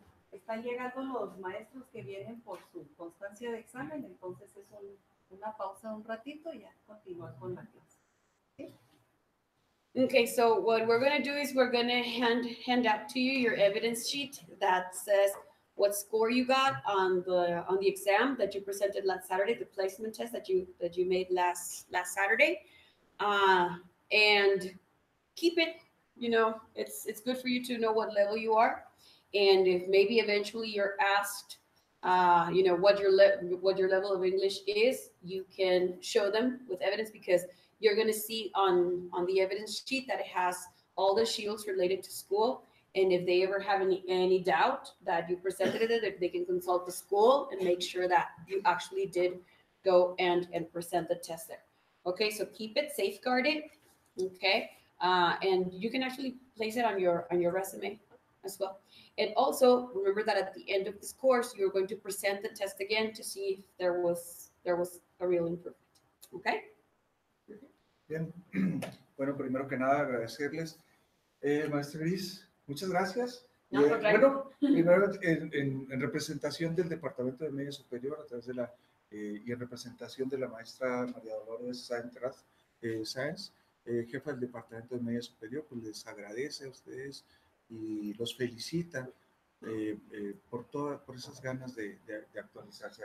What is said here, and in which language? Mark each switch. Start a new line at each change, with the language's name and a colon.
Spanish: Están llegando los maestros que vienen por su constancia de examen, entonces es un una pausa un ratito y ya continuar con la clase.
English: Okay, so what we're gonna do is we're gonna hand out to you your evidence sheet that says what score you got on the exam that you presented last Saturday, the placement test that you made last Saturday, and keep it. You know, it's good for you to know what level you are, and if maybe eventually you're asked, you know, what your level of English is, you can show them with evidence because you're going to see on the evidence sheet that it has all the shields related to school. And if they ever have any doubt that you presented it, they can consult the school and make sure that you actually did go and present the test there. Okay, so keep it safeguarded. Okay, and you can actually place it on your resume as well. And also remember that at the end of this course, you're going to present the test again to see if there was a real improvement. Okay.
Spanish: Bien, bueno, primero que nada agradecerles, maestra Gris, muchas gracias. No, Bueno, primero en representación del Departamento de Media Superior, a través de y en representación de la maestra María Dolores Sáenz, jefa del Departamento de Media Superior, pues les agradece a ustedes y los felicita por esas ganas de actualizarse.